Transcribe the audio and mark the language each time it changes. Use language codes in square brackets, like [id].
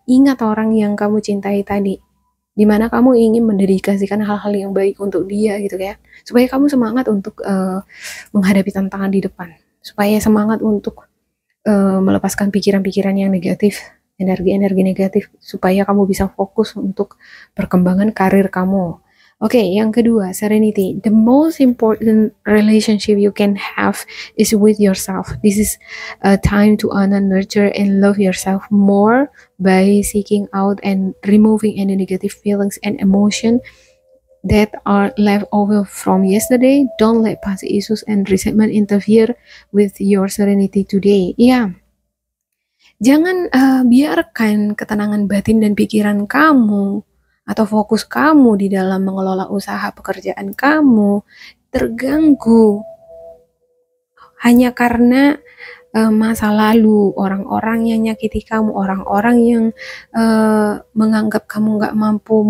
[id] Ingat orang yang kamu cintai tadi, dimana kamu ingin mendedikasikan hal-hal yang baik untuk dia gitu ya, supaya kamu semangat untuk menghadapi tantangan di depan, supaya semangat untuk melepaskan pikiran-pikiran yang negatif, energi-energi negatif, supaya kamu bisa fokus untuk perkembangan karir kamu, Oke, yang kedua, serenity. [en] The most important relationship you can have is with yourself. This is a time to honor, nurture, and love yourself more by seeking out and removing any negative feelings and emotion that are left over from yesterday. Don't let past issues and resentment interfere with your serenity today. Yeah. [id] Jangan biarkan ketenangan batin dan pikiran kamu atau fokus kamu di dalam mengelola usaha pekerjaan kamu terganggu hanya karena masa lalu, orang-orang yang nyakiti kamu, orang-orang yang menganggap kamu nggak mampu.